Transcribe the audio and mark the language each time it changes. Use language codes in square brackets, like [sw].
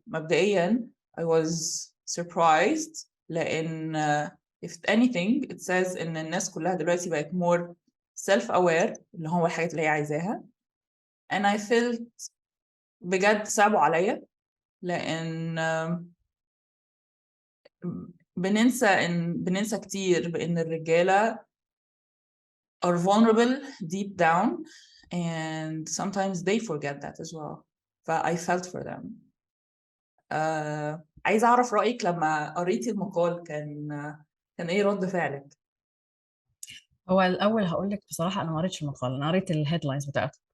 [ar] مبدئيا [en] I was surprised [ar] لأن [en] if anything it says [ar] إن الناس كلها دلوقتي بقت [en] more self-aware [ar] اللي هو الحاجات اللي هي عايزاها. [en] and I felt [ar] بجد صعبوا عليا، لأن بننسى كتير بأن الرجالة [en] are vulnerable deep down, and sometimes they forget that as well. I felt for them. [ar] عايزة أعرف رأيك لما قريتي المقال، كان إيه رد فعلك؟ هو الأول هقول لك بصراحة أنا ما قريتش المقال، أنا قريت الهيدلاينز بتاعته.